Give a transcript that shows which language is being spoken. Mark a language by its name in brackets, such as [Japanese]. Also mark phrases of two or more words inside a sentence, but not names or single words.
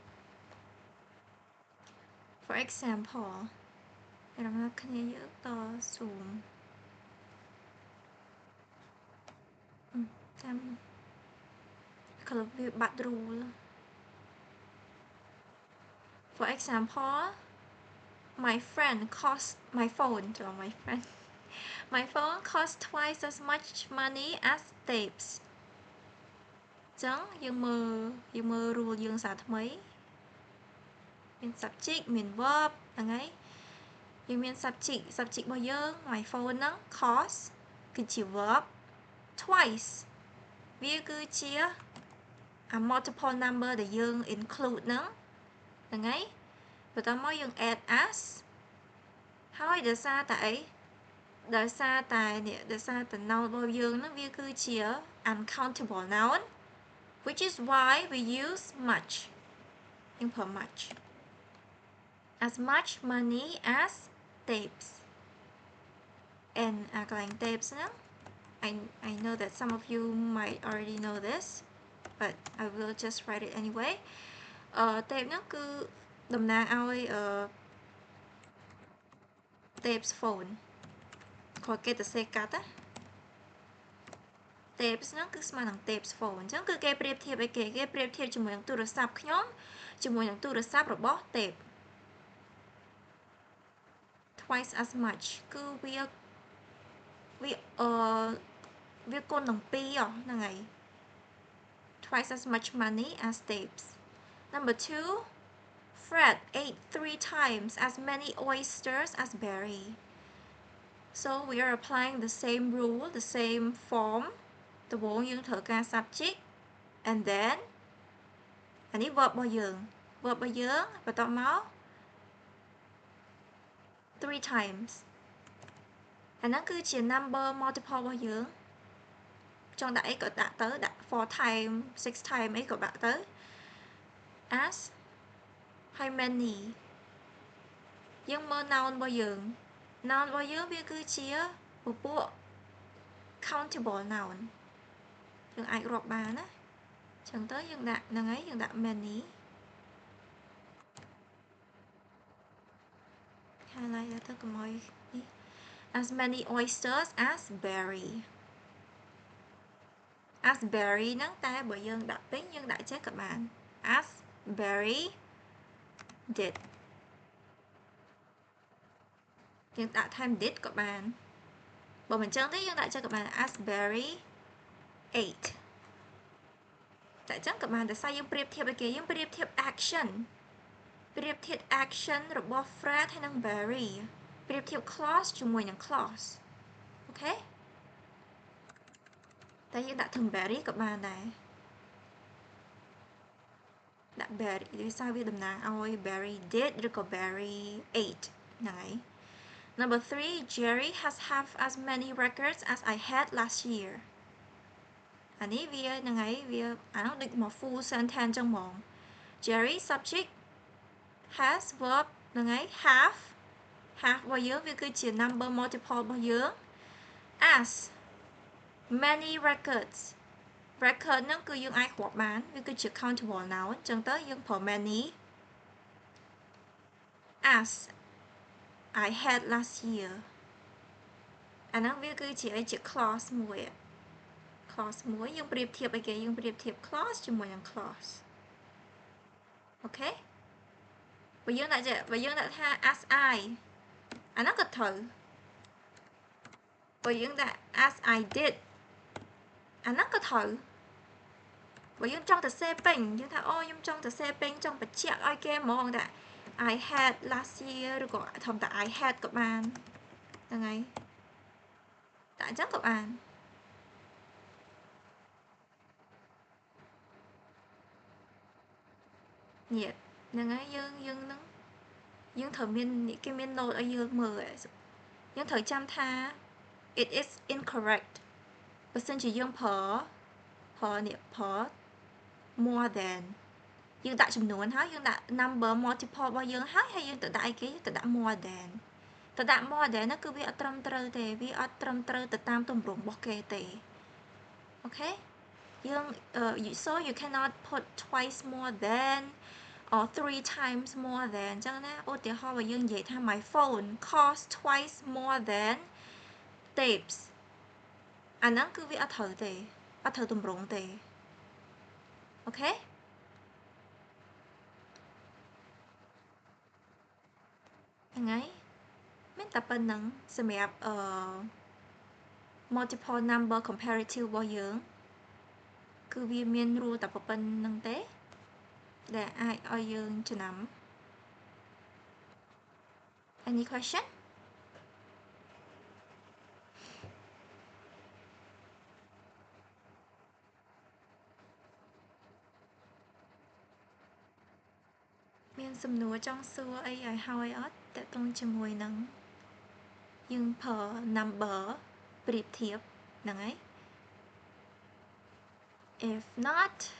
[English] for example [Khmer] រងគ្នាយើងត [English] zoom [Khmer] តាមkalauវាបាត់ [English] rule for example my phone cost twice as much money as tapes [Khmer] ចឹងយើងមើល rule យើងសារថ្មីមាន subject មាន verb ហ្នឹងហើយយើងមាន subject របស់យើង [English] my phone [Khmer] ហ្នឹង cost គឺជា verb twice វាគឺជា [English] multiple number [Khmer] ដែលយើង include ហ្នឹងហើយបន្ទាប់មកយើង add [English] as [Khmer] ហើយដោយសារតែអីដោយសារតែ [English] noun [Khmer] របស់យើងហ្នឹងវាគឺជា [English] uncountable noun which is why we use much [Khmer] យើងប្រើ [English] much as much money as tapes and កន្លែង tapes ហ្នឹង I know that some of you might already know this but I will just write it anyway tape [Khmer] ហ្នឹងគឺតំណាងឲ្យ [English] tapes phone [Khmer] គាត់គេទៅសេកាត់ណា tapes ហ្នឹងគឺស្មើនឹង [English] tapes phone [Khmer] អញ្ចឹងគឺគេប្រៀបធៀបអីគេប្រៀបធៀបជាមួយនឹងទូរស័ព្ទខ្ញុំជាមួយនឹងទូរស័ព្ទរបស់ tape [English] twice as much [Khmer] គឺវាគុណនឹង2ហ្នឹងហើយ [English] twice as much money as tapes number 2 Fred ate 3 times as many oysters as Barry so we are applying the same rule the same form [Khmer] ដំបូងយើងត្រូវការ [English] subject and then [Khmer] អានេះ [English] verb [Khmer] របស់យើង [English] verb [Khmer] របស់យើងបន្ទាប់មក [English] 3 times [Khmer] អាហ្នឹងគឺជា [English] number multiple [Khmer] របស់យើងចង់ដាក់អីក៏ដាក់ទៅដាក់4 time 6 time អីក៏ដាក់ទៅ [English] as how many [Khmer] យើងមើល noun របស់យើង noun របស់យើងវាគឺជាពពួក [English] countable noun [Khmer] យើងអាចរាប់បានណាអញ្ចឹងទៅយើងដាក់ហ្នឹងហើយយើងដាក់ many highlight ទៅកុំឲ្យនេះ [English] as many oysters as Barry [Khmer] as Barry ហ្នឹងតែបើយើងដាក់ពេញយើងដាក់ចេះក៏បាន [English] as Barry did [Khmer] យើងដាក់ថែម did ក៏បានបើមិនចឹងទេយើងដាក់ចេះក៏បាន [English] as Barry ate [Khmer] តែចឹងក៏បានតែសារយើងប្រៀបធៀបឲ្យគេយើងប្រៀបធៀប action ប្រៀបធៀប action របស់ Fred ហើយនិង Barry ប្រៀបធៀប clause ជាមួយនឹង clause អូខេ តែយើងដាក់ term Barry ក៏បានដែរដាក់ Barry វាសារវាតំណាងឲ្យ [English] Barry did [Khmer] ឬក៏ [English] Barry ate [Khmer] ហ្នឹងហើយ [English] Number 3 Jerry has half as many records as I had last year [Khmer] អានេះវាហ្នឹងហើយវាអានោះដូចមក [English] full sentence [Khmer] ចឹងហ្មង Jerry subject has verb ហ្នឹងហើយ half របស់យើងវាគឺជា [English] number multiple [Khmer] របស់យើង [English] as many records [Khmer] record ហ្នឹងគឺយើងអាចរាប់បានវាគឺជា [English] countable noun [Khmer] អញ្ចឹងទៅយើងប្រើ many [English] as I had last year [Khmer] អាហ្នឹងវាគឺជាអីជា clause មួយ clause មួយយើងប្រៀបធៀបអីគេយើងប្រៀបធៀប clause ជាមួយនឹង clause អូខេបើយើងដាក់ថា [English] as I [Khmer] អាហ្នឹងក៏ត្រូវ បើយើងដាក់ [English] as I did [Khmer] អាហ្នឹងក៏ត្រូវបើយើងចង់ទៅសេពេញយើងថាអូខ្ញុំចង់ទៅសេពេញចង់បញ្ជាក់ឲ្យគេហ្មងថា [English] I had last year [Khmer] ឬក៏ធម្មតា [English] I had [Khmer] ក៏បានហ្នឹងហើយតែអញ្ចឹងក៏បាន នេះហ្នឹងហើយយើងនឹងយើងត្រូវមានគេមាន note ឲ្យយើងមើលយើងត្រូវចាំថា [English] it is incorrect [Khmer] បើសិនជាយើងប្រើ more than យើងដាក់ចំនួនហើយយើងដាក់ [English] number multiple [Khmer] របស់យើងហើយយើងទៅដាក់អីគេទៅដាក់ [English] more than [Khmer] ទៅដាក់ [English] more than [Khmer] ហ្នឹងគឺវាអត់ត្រឹមត្រូវទេវាអត់ត្រឹមត្រូវទៅតាមទម្រង់របស់គេទេអូខេយើង [English] so you cannot put twice more than or 3 times more than [Khmer] អញ្ចឹងណាឧទាហរណ៍បើយើងនិយាយថា [English] my phone cost twice more than tapes [Khmer] អាហ្នឹងគឺវាអត់ត្រូវទេអត់ត្រូវទម្រង់ទេអូខេ ហ្នឹងហើយមានតែប៉ុណ្្នឹងសម្រាប់ [English] multiple number comparative [Khmer] របស់យើងគឺវាមាន rule តែប៉ុណ្្នឹងទេដែលអាចឲ្យយើងចំណាំ [English] Any question [Khmer] មានសំណួរចង់សួរអីឲ្យហើយអត់តើតោះជាមួយនឹងយើងប្រើ number ប្រៀបធៀបហ្នឹងហើយ [English] If not